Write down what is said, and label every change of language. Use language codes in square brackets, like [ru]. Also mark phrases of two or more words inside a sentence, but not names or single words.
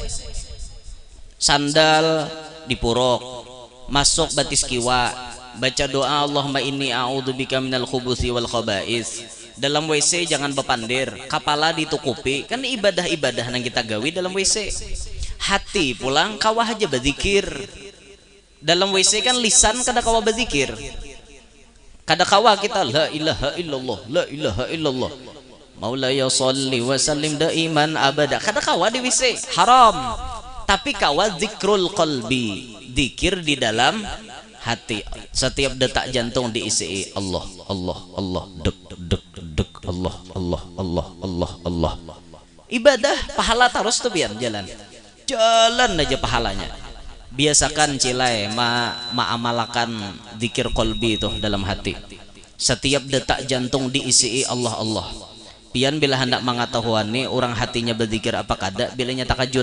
[bjn] Sandal dipuruk, masuk batis kiwa, baca doa [ar] اللهم إني أعوذ بك من الخبث والخبائث. [bjn] Dalam WC jangan bepandir, kepala ditukupi. Kan ibadah-ibadah yang kita gawi dalam WC. Hati pulang kawah aja berzikir. Dalam WC kan lisan kada kawah berzikir. Kada kawah kita [ar] لا إله إلا الله، لا إله إلا الله. مولاي صل وسلم دائما أبدا. [bjn] Kada kawah di WC, haram. Tapi kawah [ar] ذكر القلب, [bjn] zikir di dalam hati. Setiap detak jantung diisi Allah, Allah, Allah, dek dek dek Allah, Allah, Allah, Allah, Allah. Ibadah pahala terus tuh biar jalan aja pahalanya. Biasakan cilai ma'amalakan zikir qalbi itu dalam hati. Setiap detak jantung diisi Allah, Allah. Pian bila hendak mengetahuan orang hatinya berzikir apa kada bilanya takajud.